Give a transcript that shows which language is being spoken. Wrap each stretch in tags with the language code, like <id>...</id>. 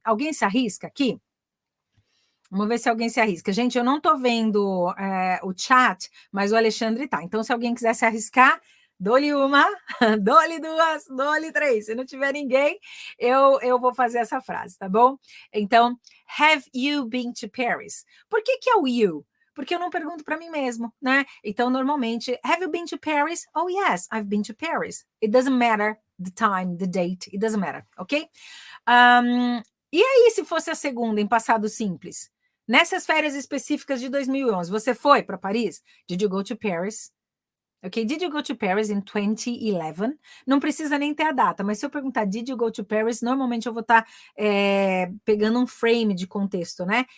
<pt>Alguém se arrisca aqui? Vamos ver se alguém se arrisca. Gente, eu não estou vendo o chat, mas o Alexandre tá. Então, se alguém quiser se arriscar, dou-lhe uma, dou-lhe duas, dou-lhe três. Se não tiver ninguém, eu vou fazer essa frase, tá bom?</pt> <en>Então, have you been to Paris?</en> <pt>Por que é o you? Porque eu não pergunto para mim mesmo, né? Então, normalmente,</pt> <en>have you been to Paris? Oh, yes, I've been to Paris. It doesn't matter the time, the date, it doesn't matter, ok?</en> <pt>E aí, se fosse a segunda, em passado simples? Nessas férias específicas de 2011, você foi para Paris?</pt> <en>Did you go to Paris? Ok, did you go to Paris in 2011?</en> <pt>Não precisa nem ter a data, mas se eu perguntar</pt> <en>did you go to Paris,</en> <pt>normalmente eu vou estar pegando um frame de contexto, né?</pt>